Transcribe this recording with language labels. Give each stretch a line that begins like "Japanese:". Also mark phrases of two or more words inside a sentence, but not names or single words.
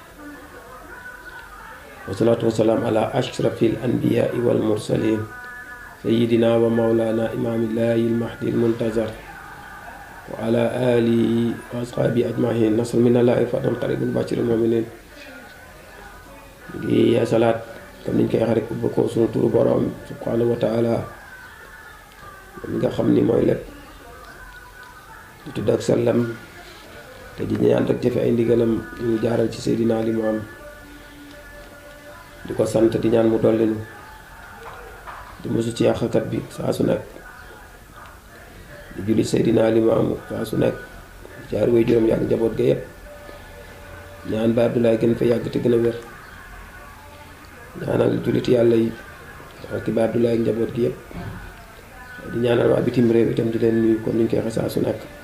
Arabic: والصلاة والسلام على أشرف الأنبياء والمرسلين. سيدنا ومولانا إمام الله المهدي المنتظر. وعلى آله وأصحابه أجمعين. نصر من الله فتح قريب بشير المؤمنين.
Wolof: Ngi ya salat comme niñ koy waxee rek ubbi ko sunu turu borom
Arabic: سبحانه وتعالى
Wolof: mi nga xam ni mooy lépp di tudd ak sallam te di ñaan rek jëfe ay ndigalam ñu jaaral ci Seydina Ali mu am di ko sant di ñaan mu dollinu di musu ci yàqkat bi saa su nekk di julli Seydina Ali mu am saa su nekk jaar way juróom yàgg njaboot ga yépp ñaan ba Abdoulaye gën fa yàgg te gën a wér ñaanal jullit yàlla yi ak ba Abdoulaye ak njaboot gi yëpp di ñaanal waa bitim réew itam di leen nuyu comme ni ñu koy waxee saa su nekk